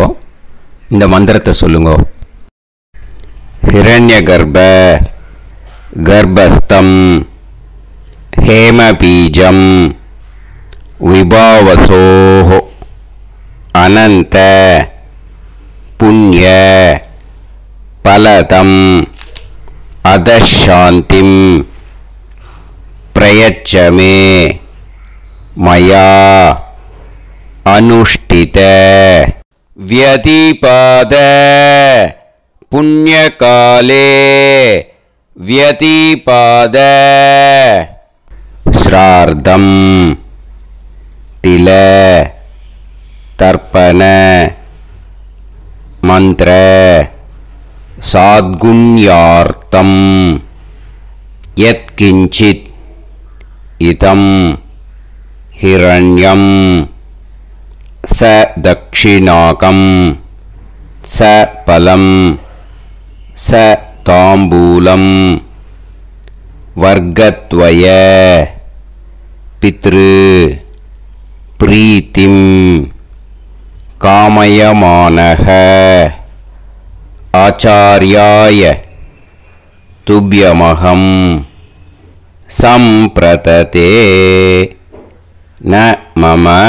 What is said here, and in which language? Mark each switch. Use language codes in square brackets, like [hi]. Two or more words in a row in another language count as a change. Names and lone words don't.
[ta] இந்த மந்திரத்தை சொல்லுங்கோ. [sa] हिरण्य गर्भ गर्भस्थं हेमबीजं विभावसोः अनन्त पुण्य फलदम् अतः शान्तिम् प्रयच्छ मे मया अनुष्ठित व्यतीपात पुण्यकाले व्यतिपाद श्रार्धं तिल तर्पण मंत्र साद्गुण्यार्थं यत्किंचित् इदं हिरण्यं स दक्षिणाकं स फलं स தாம்பூலம் वर्गद्वय पितृ प्रीतिं कामयमानः आचार्याय तुभ्यमहं सम्प्रददे न मम.